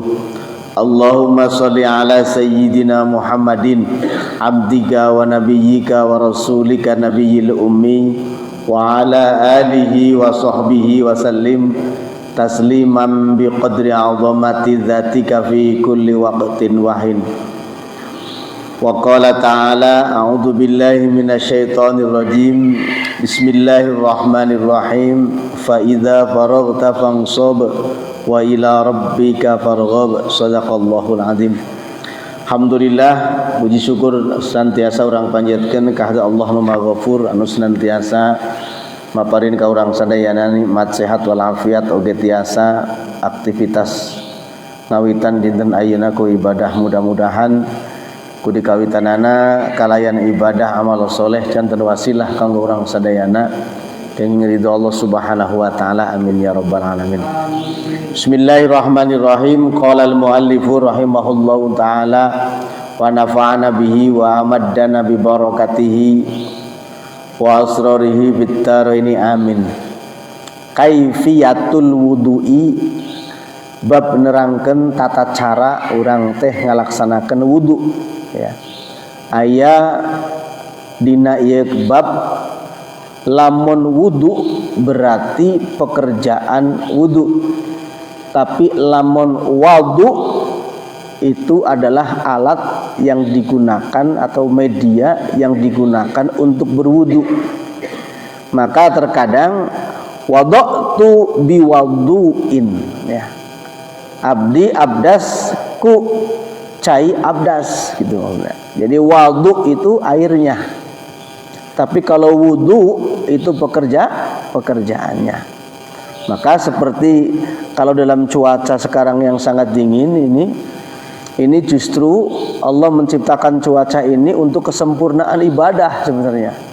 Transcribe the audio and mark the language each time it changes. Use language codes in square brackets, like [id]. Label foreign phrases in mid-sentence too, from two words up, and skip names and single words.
[ar] اللهم صل على سيدنا محمد عبدك ونبيك ورسولك النبي الأمي وعلى آله وصحبه وسلم تسليما بقدر عظمة ذاتك في كل وقت وحين. وقال تعالى أعوذ بالله من الشيطان الرجيم. بسم الله الرحمن الرحيم. فإذا فرغت فانصب وإلى ربك فارغب. صدق الله العظيم. [su] Alhamdulillah, puji syukur senantiasa urang panjatkeun ka Allah nu Maha Ghafur anu senantiasa maparin ka urang sadayana nikmat sehat walafiat oge tiasa aktivitas ngawitan dinten ayeuna ku ibadah. Mudah-mudahan ku dikawitanana kalayan ibadah amal soleh janten wasilah kanggo urang sadayana kenging ridho Allah [ar] سبحانه وتعالى. آمين يا رب العالمين. بسم الله الرحمن الرحيم. قال المؤلف رحمه الله تعالى ونفعنا به وأمدنا ببركاته وأسراره بالدارين آمين. كيفية الوضوء, [su] bab nerangkeun tata cara urang teh ngalaksanakeun wudu ya. Aya dina ieu bab lamun wudu [id] berarti pekerjaan wudu, tapi lamun wudu itu adalah alat yang digunakan atau media yang digunakan untuk berwudu. Maka terkadang [ar] وضأت بوضوء [id] ya. [su] Abdi abdas ku cai abdas gitu. [id] Jadi wudu itu airnya. Tapi kalau wudu itu pekerjaannya. Maka seperti kalau dalam cuaca sekarang yang sangat dingin ini justru Allah menciptakan cuaca ini untuk kesempurnaan ibadah sebenarnya.